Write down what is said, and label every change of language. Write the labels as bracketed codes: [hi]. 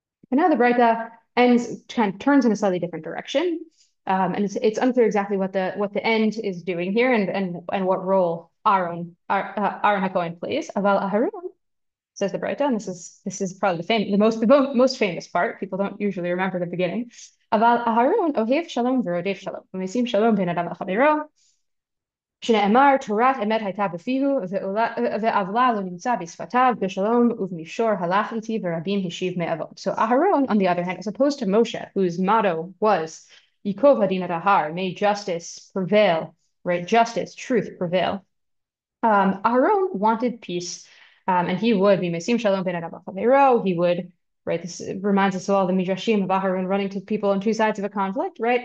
[en] And now the Breita kind of turns in a slightly different direction, and it's unclear exactly what the end is doing here and what role Aaron HaKohen plays. [he] Aval Aharon, [en] says the Breita, and this is probably the most famous part. People don't usually remember the beginning. [he] Aval Aharon ohev shalom v'rodef shalom. Umesim shalom ben adam l'chavero. שנאמר תורת אמת הייתה בפיהו ועוולה לא נמצא בשפתיו בשלום ובמישור הלך איתי ורבים השיב מאבות. [en] So Aharon, on the other hand, as opposed to Moshe, whose motto was [he] Yikov hadin et hahar, [en] may justice prevail, right? Justice, truth prevail. Aharon wanted peace, and he would be [he] mesim shalom ben adam l'chavero. [en] He would, right? This reminds us of all the midrashim of Aharon running to people on two sides of a conflict, right?